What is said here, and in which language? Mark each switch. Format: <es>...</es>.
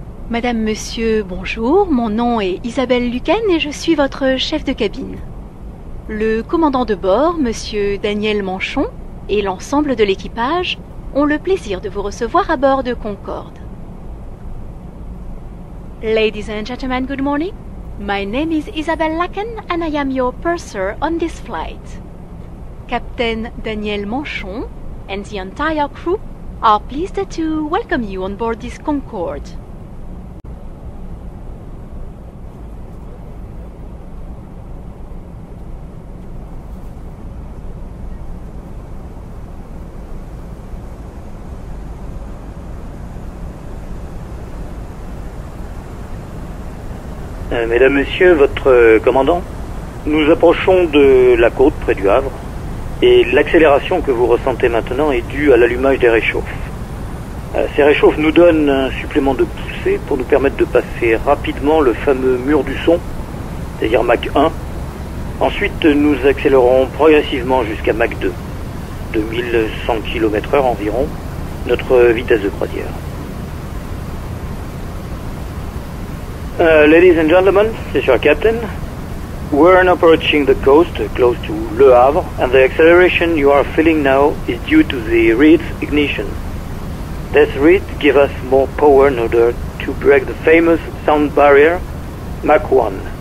<fr>Madame, monsieur, bonjour. Mon nom est Isabelle Luquen et je suis votre chef de cabine. Le commandant de bord, monsieur Daniel Manchon, et l'ensemble de l'équipage ont le plaisir de vous recevoir à bord de Concorde.</fr> <en>Ladies and gentlemen, good morning. My name is Isabelle Luquen and I am your purser on this flight. Captain Daniel Manchon and the entire crew are pleased to welcome you on board this Concorde.</en> <fr>Mesdames, Messieurs, votre commandant, nous approchons de la côte près du Havre et l'accélération que vous ressentez maintenant est due à l'allumage des réchauffes. Ces réchauffes nous donnent un supplément de poussée pour nous permettre de passer rapidement le fameux mur du son, c'est-à-dire Mach 1. Ensuite, nous accélérons progressivement jusqu'à Mach 2, 2100 km/h environ, notre vitesse de croisière.</fr> <en>Ladies and gentlemen, this is your captain. We're approaching the coast close to Le Havre, and the acceleration you are feeling now is due to the reed's ignition. This reed gives us more power in order to break the famous sound barrier, Mach 1.</en>